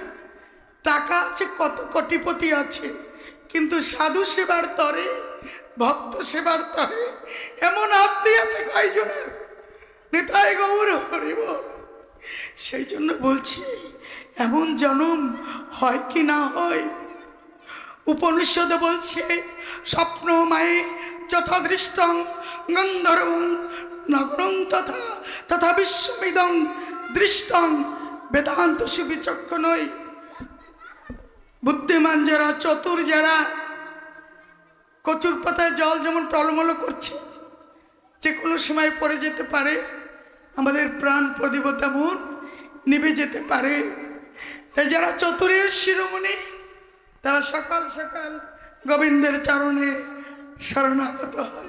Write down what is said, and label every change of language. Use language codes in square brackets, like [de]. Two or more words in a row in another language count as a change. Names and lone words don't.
[bn] টাকা আছে, কত কোটিপতি আছে, কিন্তু সাধু সেবার তরে, ভক্ত সেবার তরে এমন আত্মী আছে কয়জনের? নিতাই গৌর হরি বল। সেই জন্য বলছি এমন জনম হয় কি না হয়। [sa] উপনিষদ বলছে স্বপ্ন মায়ে যথা দৃষ্টং গন্ধর্বং নগরং তথা তথা বিশ্বমিদং দৃষ্টং বেদান্ত সুবিচক্ষণই। [bn] বুদ্ধিমান যারা, চতুর যারা, কচুর পাতায় জল যেমন টলমল করছে, যে কোনো সময় পড়ে যেতে পারে, আমাদের প্রাণ প্রদীপ তেমন নিভে যেতে পারে। তাই যারা চতুরের শিরোমণি তারা সকাল সকাল গোবিন্দের চরণে শরণাগত হয়।